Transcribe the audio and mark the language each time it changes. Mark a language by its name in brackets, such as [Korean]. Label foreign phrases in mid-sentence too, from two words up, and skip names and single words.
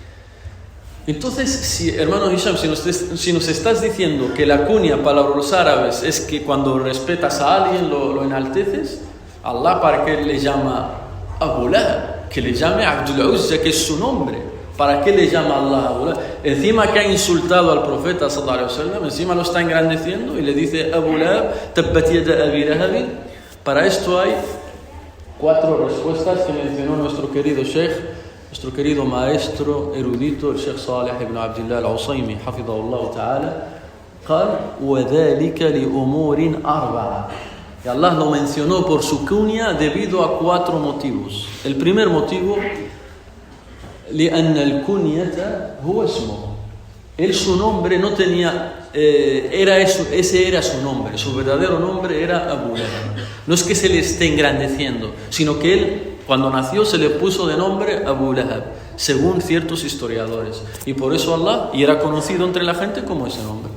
[Spanish] Entonces, hermano Hisham, si nos estás diciendo que la cuña para los árabes es que cuando respetas a alguien lo enalteces, Allah, ¿para qué le llama Abu Lahab? Que le llame Abdul Uzza, que es su nombre. ¿Para qué le llama Allah Abu Lahab? Encima que ha insultado al profeta [Arabic] صلى الله عليه وسلم, [Spanish] encima lo está engrandeciendo y le dice Abu Lahab, [Arabic] تبت يدا أبي لهب. [Spanish] Para esto hay 4 respuestas que mencionó nuestro querido Sheikh, nuestro querido maestro erudito, el Sheikh Salih ibn Abdullah al-Usaymi, [Arabic] حفظه الله تعالى. قال وذلك لأمور أربعة. [Spanish] Y Allah lo mencionó por su cuña debido a 4 motivos. El primer motivo, [Arabic] لأن الكنية هو اسمه. [Spanish] Él su nombre no tenía, ese era su nombre, su verdadero nombre era Abu Lahab. No es que se le esté engrandeciendo, sino que él cuando nació se le puso de nombre Abu Lahab, según ciertos historiadores. Y por eso Allah, y era conocido entre la gente como ese nombre.